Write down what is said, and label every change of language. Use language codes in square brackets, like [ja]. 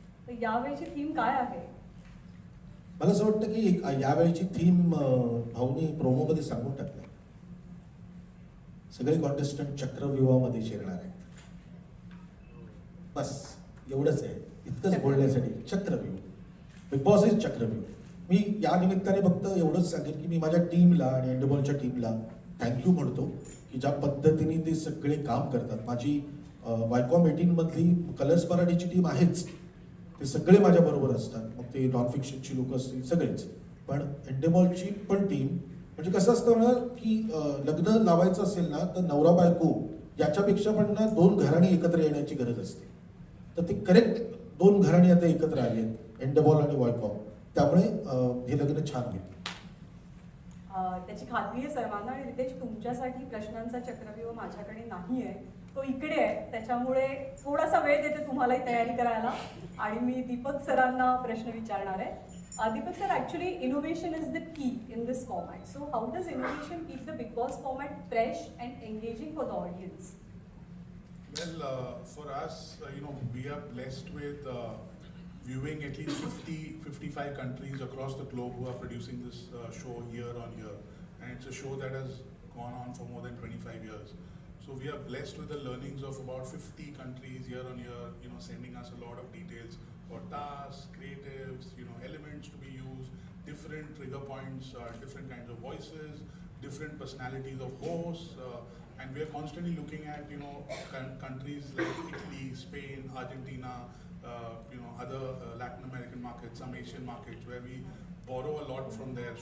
[mr] तर यावेळीची थीम काय आहे? मला असं वाटतं की यावेळीची थीम भाऊनी प्रोमोमध्ये सांगून टाकलं. सगळे कॉन्टेस्टंट चक्रव्यूहामध्ये शिरणार आहेत. बस एवढंच आहे, इतकंच बोलण्यासाठी. चक्रव्यूह, बिग बॉस इज चक्रव्यूह. मी या निमित्ताने फक्त एवढंच सांगेन की मी माझ्या टीमला आणि एंडबॉलच्या टीमला थँक्यू म्हणतो की ज्या पद्धतीने ते सगळे काम करतात. माझी वायकॉम 18 मधली कलर्स मराठीची टीम आहेच, ते सगळे माझ्याबरोबर असतात. मग ते नॉन फिक्शनची लोक असतील सगळेच, पण एंडेमॉलची पण टीम म्हणजे कसं असतं ना की लग्न लावायचं असेल ना तर नवरा बायको याच्यापेक्षा पण ना 2 घराणी एकत्र येण्याची गरज असते. तर ते करेक्ट 2 घराणी आता एकत्र आले आहेत, एंडेबॉल आणि वायकॉम. त्यामुळे हे लग्न छान होईल. त्याची खात्री आहे सर्वांना. आणि रितेश, तुमच्यासाठी प्रश्नांचा चक्रव्यूह माझ्याकडे नाही आहे, तो इकडे आहे. त्याच्यामुळे थोडासा वेळ देते तुम्हालाही तयारी करायला आणि मी दीपक सरांना प्रश्न विचारणार आहे. [en] Deepak sir, actually innovation is the key in this format. So how does innovation keep the Bigg Boss format fresh and engaging for the audience? Well, for us, we are blessed with viewing at least 55 countries across the globe who are producing this show year on year. And it's a show that has gone on for more than 25 years. So we are blessed with the learnings of about 50 countries year on year, sending us a lot of details about tasks, creatives, elements to be used, different trigger points, different kinds of voices, different personalities of hosts, and we are constantly looking at countries like Italy, Spain, Argentina, other Latin American markets, some Asian markets where we borrow a lot from there.